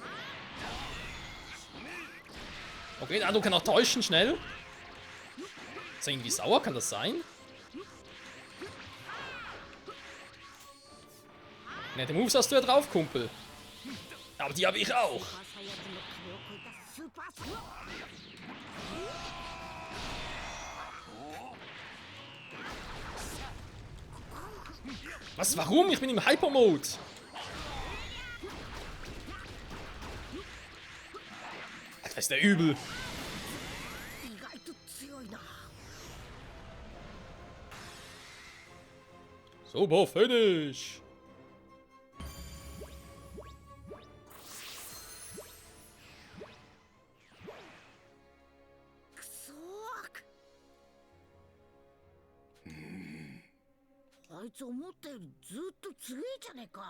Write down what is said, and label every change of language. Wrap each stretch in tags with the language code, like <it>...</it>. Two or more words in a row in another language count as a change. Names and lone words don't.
<de>Okay, den Eindruck kann auch täuschen, schnell. Ist er irgendwie sauer? Kann das sein? Nette Moves hast du ja drauf, Kumpel. Aber die habe ich auch.</de> <ja>スーパーサイヤ人の壁を越えたスーパースロー</ja> <de>Was? Warum? Ich bin im Hyper-Mode. Alter, ist der übel.</de> <ja>意外と強いな</ja> <en>Super Finish.</en> <ja>くそーあいつ思ったよりずっと強いじゃねえか</ja>